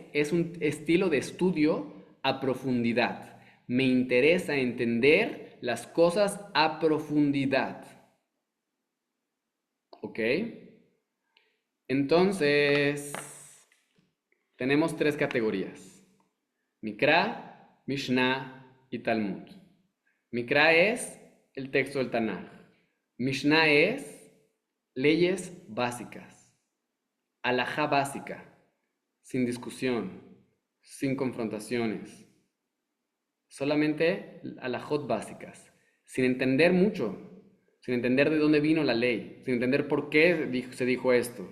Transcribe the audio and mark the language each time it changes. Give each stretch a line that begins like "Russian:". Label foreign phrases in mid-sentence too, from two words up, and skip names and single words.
Spanish: Es un estilo de estudio a profundidad. Me interesa entender las cosas a profundidad. ¿Ok? Entonces, tenemos tres categorías: Mikra, Mishnah y Talmud. Mikra es el texto del Tanaj. Mishnah es leyes básicas, halajá básica, sin discusión, sin confrontaciones. Solamente halajot básicas, sin entender mucho, sin entender de dónde vino la ley, sin entender por qué se dijo esto.